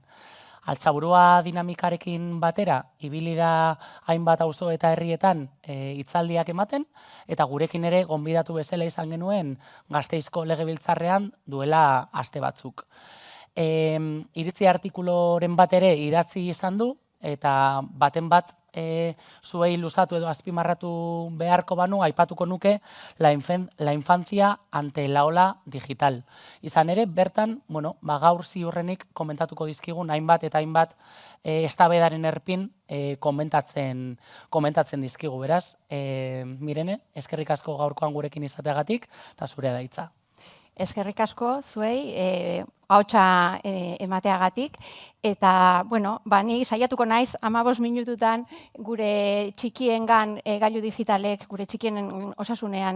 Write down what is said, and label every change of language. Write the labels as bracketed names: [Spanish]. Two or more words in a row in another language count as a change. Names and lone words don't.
[Basque] Altsaburua dinamikarekin batera, ibili da hainbat auzo eta herrietan hitzaldiak ematen, eta gurekin ere gonbidatu bezala izan genuen Gasteizko Legebiltzarrean duela aste batzuk. Iritzi artikuloren bat ere idatzi izan du, eta baten bat zuei luzatu edo azpimarratu beharko banu, aipatuko nuke [Spanish] la infancia ante la ola digital. [Basque] Izan ere, bertan, gaur ziurrenik komentatuko dizkigun hainbat eta hainbat eztabaidaren erpin komentatzen dizkigu, beraz. Mirene, eskerrik asko gaurkoan gurekin izateagatik, eta zurea da hitza. Eskerrik asko zuei, ahotsa emateagatik, eta, ni saiatuko naiz 15 minututan gure txikiengan gailu digitalek, gure txikien osasunean